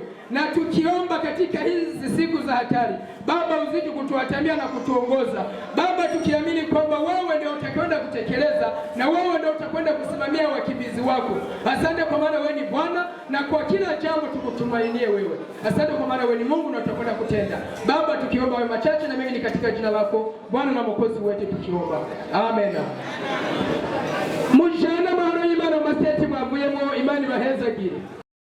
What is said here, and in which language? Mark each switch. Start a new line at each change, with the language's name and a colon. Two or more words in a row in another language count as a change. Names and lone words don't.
Swahili: Na tukiomba katika hizi siku za hatari Baba, uzidi kutuatamia na kutuongoza Baba, tukiamini kwamba wewe ndio utakwenda kutekeleza, na wewe ndio utakwenda kusimamia wakimbizi wako. Asante kwa maana wewe ni Bwana, na kwa kila jambo tukutumainie wewe. Asante kwa maana wewe ni Mungu na utakwenda kutenda Baba. Tukiomba wewe machache na mimi ni katika jina lako Bwana na Mwokozi wetu tukiomba, amen.
Rundi: Mujana mahoro y'Imana maseti mwavuyemo, Imana ibahezagire.